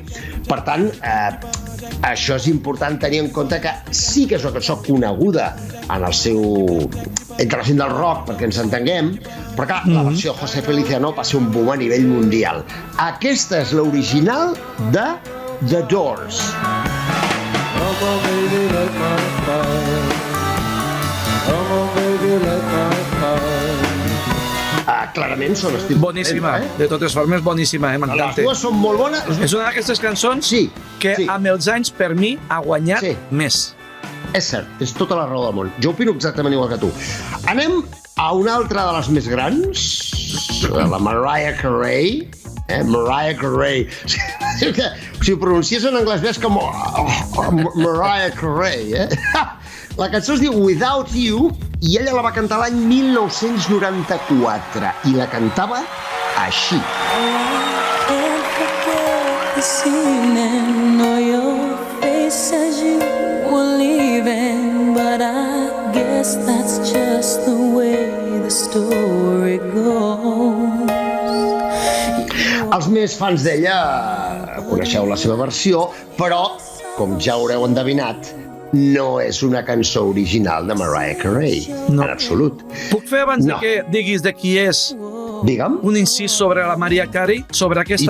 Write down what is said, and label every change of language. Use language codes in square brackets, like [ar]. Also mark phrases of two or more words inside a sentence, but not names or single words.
[ca] Per tant, això és important tenir en compte que sí que és una cançó coneguda en el seu... entre la gent del rock, perquè ens entenguem, però clar, la versió José Feliciano va ser un boom a nivell mundial. Aquesta és l'original de The Doors. [en] Come on, baby, light my fire. Come on, baby, light my fire. [ca] Clarament són estils... Boníssima, de totes formes, boníssima, Les m'encanta. dues són molt bones. És una d'aquestes cançons Sí, que sí. amb els anys, per mi, ha guanyat Sí. més. És cert, és tota la raó del món. Jo opino exactament igual que tu. Anem a una altra de les més grans, la Mariah Carey. Mariah Carey. Si ho pronuncies en anglès ves com Mariah Carey. La cançó es diu Without You i ella la va cantar l'any 1994 i la cantava així. [en] Can't forget this evening or your face as you were leaving, but I guess that's just the way the story goes. [ca] Els més fans d'ella coneixeu la seva versió, però, com ja haureu endevinat, no és una cançó original de Mariah Carey, No. en absolut. Puc fer, abans No. de que diguis de qui és, Digue'm. un incís sobre la Mariah Carey, sobre aquesta